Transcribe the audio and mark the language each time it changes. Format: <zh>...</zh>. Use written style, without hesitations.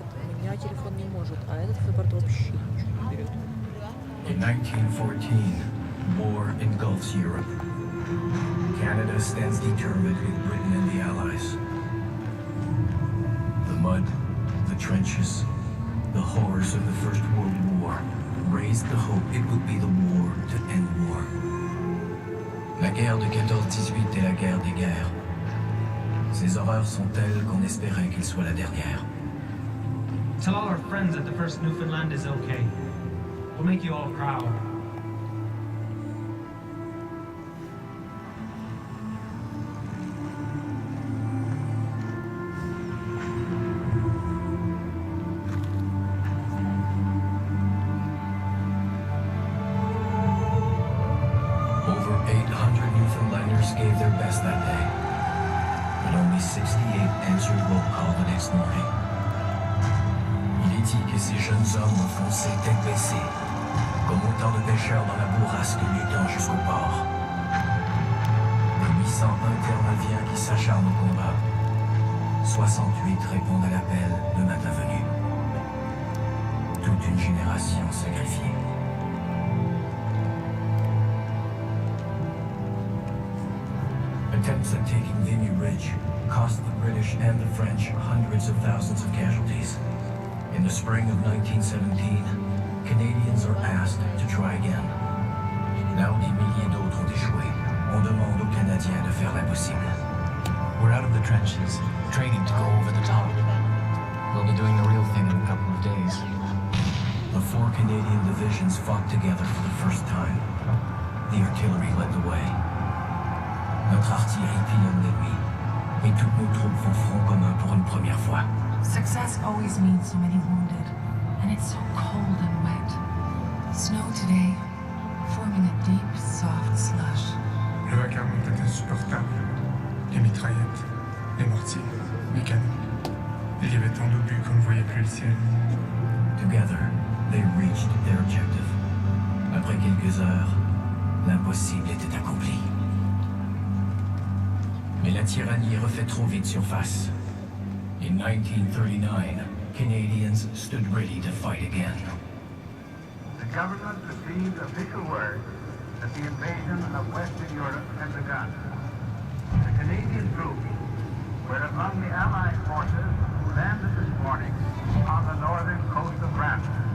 <ru>У меня телефон не может, а этот фотоаппарат вообще ничего не берет.</ru> <en>In 1914, war engulfs Europe. Canada stands determined with Britain and the Allies. The mud, trenches, the horrors of the First World War raised the hope it would be the war to end war.</en> <fr>La guerre de 14-18 est la guerre des guerres. Ces horreurs sont telles qu'on espérait qu'elle soit la dernière.</fr> <en>Tell all our friends that the first Newfoundland is okay. We'll make you all proud. Over 800 Newfoundlanders gave their best that day, but only 68 answered roll call the next morning.</en> <fr>Il est dit que ces jeunes hommes ont foncé tête baissée, comme autant de pêcheurs dans la bourrasque luttant jusqu'au port. De 801 Terre-Neuviens qui s'acharnent au combat, 68 répondent à l'appel le matin venu. Toute une génération sacrifiée.</fr> <en>Attempts at taking Vimy Ridge cost the British and the French hundreds of thousands of casualties. In the spring of 1917, Canadians are asked to try again.</en> <fr>Là où des milliers d'autres ont échoué, on demande aux Canadiens de faire l'impossible.</fr> <en>We're out of the trenches, training to go over the top. We'll be doing the real thing in a couple of days. The 4 Canadian divisions fought together for the first time. The artillery led the way.</en> <fr>Notre artillerie pilonne l'ennemi, et toutes nos troupes font front commun pour une première fois.</fr> <en>Success always means so many wounded, and it's so cold and wet. Snow today, forming a deep, soft slush.</en> <fr>Le vacarme était insupportable. Les mitraillettes, les mortiers, les canons. Il y avait tant d'obus qu'on ne voyait plus le ciel.</fr> <en>Together, they reached their objective.</en> <fr>Après quelques heures, l'impossible était accompli. Mais la tyrannie refait trop vite surface.</fr> <en>In 1939, Canadians stood ready to fight again. The government received official word that the invasion of Western Europe had begun. The Canadian troops were among the Allied forces who landed this morning on the northern coast of France.</en>